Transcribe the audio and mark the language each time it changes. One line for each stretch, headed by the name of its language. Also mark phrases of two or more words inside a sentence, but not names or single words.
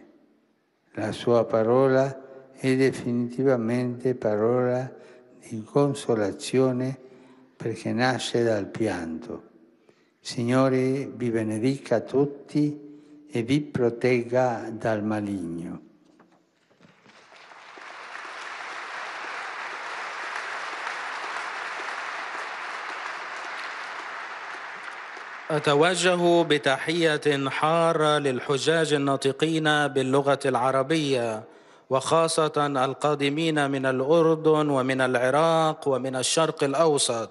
Italian: La sua parola è definitivamente parola di consolazione perché nasce dal pianto. Signore vi benedica tutti e vi protegga dal maligno.
Arabic: أتوجه بتحية حارة للحجاج الناطقين باللغة العربية، وخاصة القادمين من الأردن ومن العراق ومن الشرق الأوسط.